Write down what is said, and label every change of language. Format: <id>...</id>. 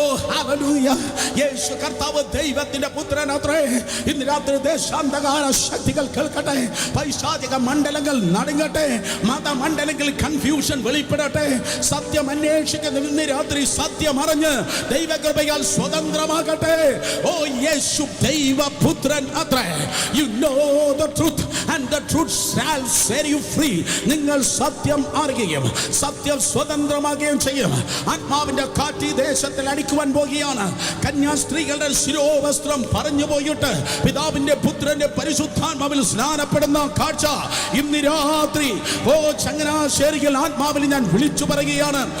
<ml>Hallelujah. യേശു കർത്താവ് ദൈവത്തിന്റെ പുത്രനത്രേ. ഇന്ന് രാത്രി ദേശാന്തകാല ശക്തികൾ കേൾക്കട്ടെ, പൈശാചിക മണ്ഡലങ്ങൾ നടുങ്ങട്ടെ, മതമണ്ഡലങ്ങളിൽ കൺഫ്യൂഷൻ വെളിപ്പെടട്ടെ. സത്യം അന്വേഷിക്കുന്ന ഇന്ന് രാത്രി സത്യം അറിഞ്ഞ് ദൈവകൃപയാൽ സ്വതന്ത്രമാകട്ടെ. യേശു ദൈവപുത്രൻ അത്രേ.</ml> <en>You know the truth and the truth shall set you free.</en> <ml>നിങ്ങൾ സത്യം അറിയുകയും സത്യം സ്വതന്ത്രമാകുകയും ചെയ്യും. ആത്മാവിന്റെ കാറ്റ് ദേശത്തിൽ അടിക്കുവാൻ പോകുകയാണ്. കന്യാസ്ത്രീകളുടെ ശിരോവസ്ത്രം പറഞ്ഞു പോയിട്ട് പിതാവിന്റെ പുത്രന്റെ പരിശുദ്ധാത്മാവിൽ സ്നാനപ്പെടുന്ന കാഴ്ച ഇന്ന് രാത്രി ചങ്ങനാശ്ശേരിയിൽ ആത്മാവിൽ ഞാൻ വിളിച്ചു പറയുകയാണ്.</ml>